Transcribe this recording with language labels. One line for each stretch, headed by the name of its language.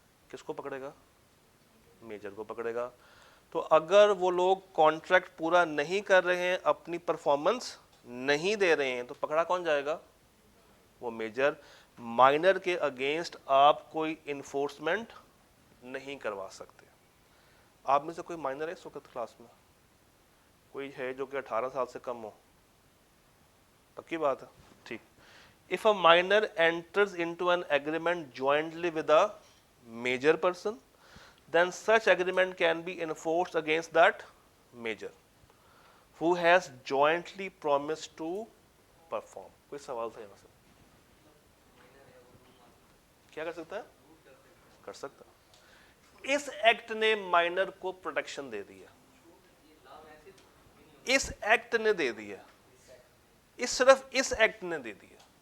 Urdu: کس کو پکڑے گا؟ میجر کو پکڑے گا. تو اگر وہ لوگ کانٹریکٹ پورا نہیں کر رہے ہیں, اپنی پرفارمنس نہیں دے رہے ہیں, تو پکڑا کون جائے گا؟ وہ میجر. مائنر کے اگینسٹ آپ کوئی انفورسمنٹ نہیں کروا سکتے. آپ میں سے کوئی مائنر ہے اس وقت کلاس میں؟ کوئی ہے جو کہ 18 سال سے کم ہو؟ پکی بات ہے, ٹھیک.
English: If a minor enters into an agreement jointly with a major person, then such agreement can be enforced against that major who has jointly promised to perform.
Urdu: کوئی سوال تھا یہاں سے؟ کیا کر سکتا ہے؟ کر سکتا. اس ایکٹ نے مائنر کو پروٹیکشن دے دی ہے, اس ایکٹ نے دے دی ہے, اس صرف اس ایکٹ نے دے دی ہے.